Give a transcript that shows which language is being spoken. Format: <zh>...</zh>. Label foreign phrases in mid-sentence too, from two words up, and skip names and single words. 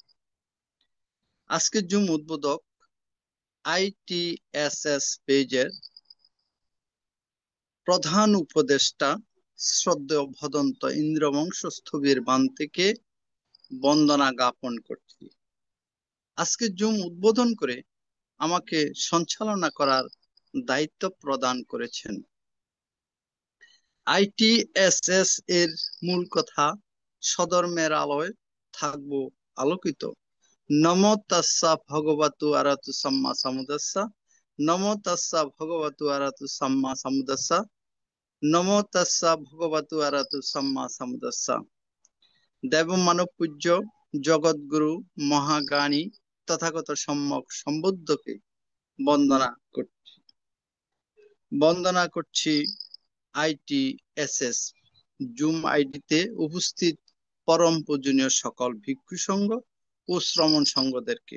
<bn>আজকের জুম উদ্বোধক আইটিএসএস পেজের প্রধান উপদেষ্টা শ্রদ্ধেয় ভদন্ত ইন্দ্রবংশ স্থবির বান্তিকে বন্দনা জ্ঞাপন করছি। আজকে জুম উদ্বোধন করে আমাকে সঞ্চালনা করার দায়িত্ব প্রদান করেছেন। আইটিএসএস এর মূল কথা সধর্মের আলোয় থাকব আলোকিত।</bn> <pi>নমো তাস্সা ভগবতু আরহাতু সাম্মা সাম্বুদ্দাস্সা। নমো তাস্সা ভগবতু আরহাতু সাম্মা সাম্বুদ্দাস্সা। নমো তাস্সা ভগবতু আরহাতু সাম্মা সাম্বুদ্দাস্সা।</pi> <bn>দেব মানব পূজ্য জগৎগুরু মহাজ্ঞানী তথাগত সম্যক সম্বুদ্ধকে বন্দনা করছি আইটিএসএস জুম আইডিতে উপস্থিত পরম পূজনীয় সকল ভিক্ষু সংঘ ও শ্রমণ সংঘদেরকে।</bn>